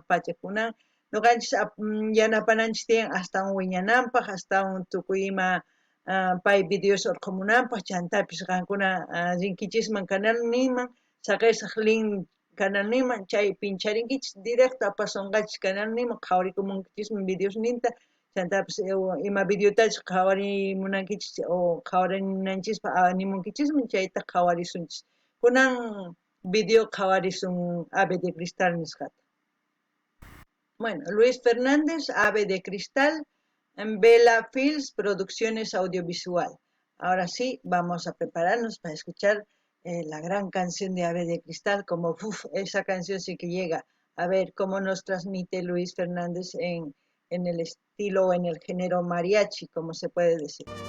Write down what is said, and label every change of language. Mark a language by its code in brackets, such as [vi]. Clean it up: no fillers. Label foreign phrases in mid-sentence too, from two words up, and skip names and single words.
[qu] pacha kunan nuqanchis yanapananchis tiyan astawan wiñananpaq, astawan tukuy ima pay videos urqumunanpaq chantapis qankuna rinkichisman canalninman saqaysaq link canalninman chay pincharinkichis directo apasunqachis canalninman qhawarikumunkichis videosninta chantapis ima videotachis qhawarimunankichis o qhawarinanchispaq animunkichisman chayta qhawarisunchis kunan video qhawarisun Ave de Cristal nisqata. [es] Bueno, Luis Fernández, Ave de Cristal, en Vela Films, Producciones Audiovisual. Ahora sí, vamos a prepararnos para escuchar la gran canción de Ave de Cristal, como esa canción sí que llega a ver cómo nos transmite Luis Fernández en el estilo o en el género mariachi, como se puede decir.